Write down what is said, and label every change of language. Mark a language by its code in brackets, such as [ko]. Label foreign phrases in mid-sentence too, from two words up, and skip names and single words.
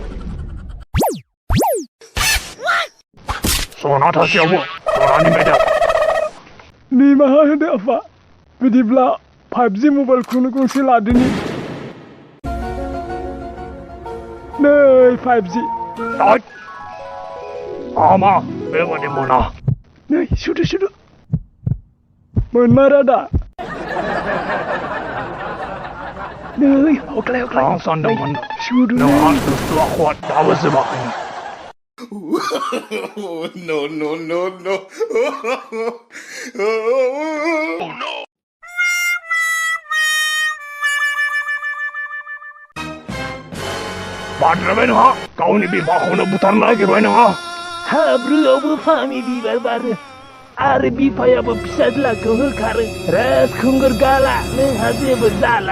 [brx] सना थासेयावबो सनानि मेडेल निमाहा होदो आफा बिदिब्ला 5G मबाइलखौनो गंसे लादोनि नै 5G मा बेबादि मोना नै सुदो मोनमारा दा नै हख्लाय आं सानदोंमोन सुदो नोंहा बुस्थुआ खवाद दाबो जोबाखै [en] No, no, no, no. Oh, no. [brx] बाद्रायबाय नोंहा गावनि बिफाखौनो बुथारनो नागिरबाय नोंहा हाब्रुआवबो फामि बिबार बारो आरो बिफायाबो फिसाज्लाखौ होखारो राजखुंगुर गाला नोंहा जेबो जाला